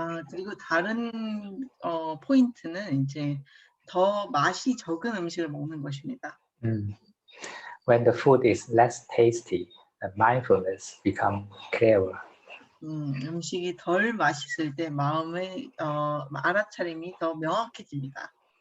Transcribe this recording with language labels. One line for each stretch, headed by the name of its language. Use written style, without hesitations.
Korean: 그리고 다른 포인트는 이제 더 맛이 적은 음식을 먹는 것입니다.
English: When the food is less tasty, the mindfulness becomes clearer.
Korean: 음식이 덜 맛있을 때 마음의 알아차림이 더 명확해집니다.